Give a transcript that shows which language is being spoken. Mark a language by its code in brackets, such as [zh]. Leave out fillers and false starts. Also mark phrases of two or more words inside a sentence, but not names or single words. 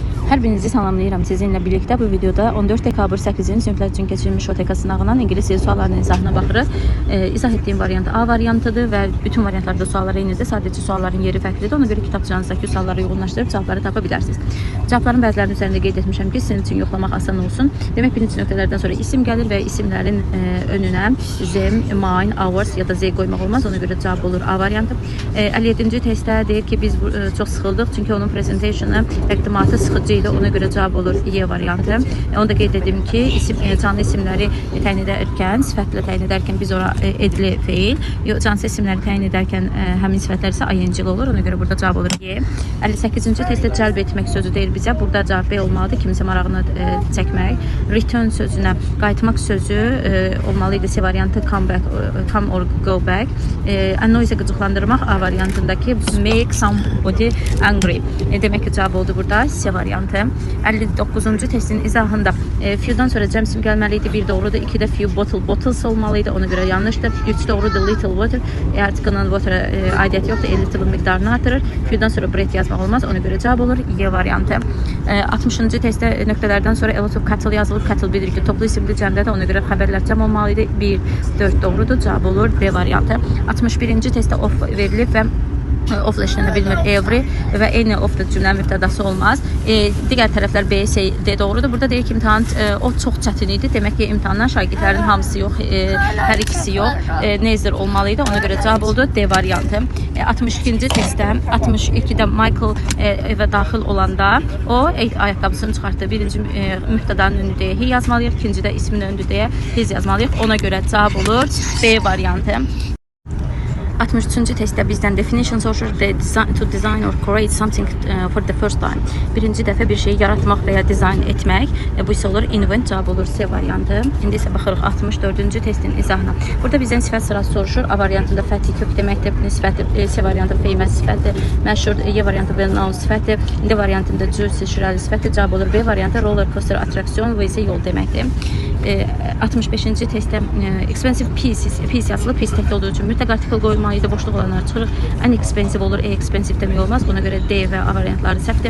[az] Hər birinizi salamlayıram. Sizinlə birlikdə bu videoda 14 dekabr 8-ci siniflər üçün keçirilmiş OTK sınağından ingilis dili suallarının izahına baxırıq. İzah etdiyim variant A variantıdır və bütün variantlarda suallar eynidir. Sadəcə sualların yeri fərqlidir. Ona görə kitabçanızdakı sualları yoğunlaşdırıb cavabları tapa bilərsiniz. Cavabların bəzilərinin üzərində qeyd etmişəm ki, sizin üçün yoxlamaq asan olsun. Demək, birinci nöqtələrdən sonra isim gəlir və isimlərin önünə [en] them, mine, ours [az] ya da z qoymaq olmaz. Ona görə cavab olur A variantı. 57-ci testdə deyir ki, biz çox sıxıldıq. Çünki onun presentationı təqdimatı sıxıcı idi. Ona görə cavab olur Y variantı. Onu da qeyd edim ki, canlı isimləri təyin edərkən, sifətlə təyin edərkən biz ora edli feil, canlı isimləri təyin edərkən həmin sifətlər isə ing olur. Ona görə burada cavab olur Y. 58-ci testdə cəlb etmək sözü deyir bizə. Burada cavab B olmalıdır. Kimsə marağını çəkmək. Return sözünə qayıtmaq sözü olmalı idi. C variantı [en] come or go back. [az] Annoy isə qıcıqlandırmaq A variantındakı [en] make somebody angry. [az] Demək ki, cavab oldu burada C variantı. 59-cu testin izahında few'dan sonra cəm isim gəlməli idi. 1 doğrudur. 2-də [en] few bottles [az] olmalı idi. Ona görə yanlışdır. 3 doğrudur. [en] Little water. [az] Article-ın water aidiyyəti yoxdur. Little miqdarını artırır. Few'dan sonra bread yazmaq olmaz. Ona görə cavab olur Y variantı. 60-cı testdə nöqtələrdən sonra [en] a lot of cattle [az] yazılıb. Cattle bilir ki, toplu isimli cəmdədir. Ona görə xəbərlər cəm olmalı idi. 1, 4 doğrudur. Cavab olur B variantı. 61-ci testdə of verilib və of-la işlənə bilmir every və [en] any of [az] da cümlənin mübtədası olmaz. Digər tərəflər B, C, D doğrudur. Burada deyir ki, imtahan o çox çətin idi. Demək ki, imtahandan şagirdlərin hamısı yox, hər ikisi yox. Neither olmalı idi. Ona görə cavab oldu D variantı. 62-ci testdə 62-də Michael evə daxil olanda o ayaqqabısını çıxartdı. Birinci mübtədanın önündə he yazmalıyıq. İkincidə ismin önündə his yazmalıyıq. Ona görə cavab olur B variantı. 63-cü testdə bizdən definition soruşur. [en] To design or create something for the first time. [az] Birinci dəfə bir şeyi yaratmaq və ya dizayn etmək. Bu isə olur invent, cavab olur C variantı. İndi isə baxırıq 64-cü testin izahına. Burada bizdən sifət sırası soruşur. A variantında fəthi kök deməkdir. Sifəti C variantı famous sifəti, məşhur. Y variantı [en] well known [az] sifəti. D variantında juicy şirəli sifəti, cavab olur B variantı. [en] Roller coaster [az] atraksiyon və isə yol deməkdir. 65-ci testdə [en] expensive piece [az] yazılıb. Piece təkdə olduğu üçün mütləq artikel qoyulmalı idi. Boşluq olanlar çıxırıq. Unexpensive olur. Expensive demək olmaz. Ona görə D və A variantları səhvdir.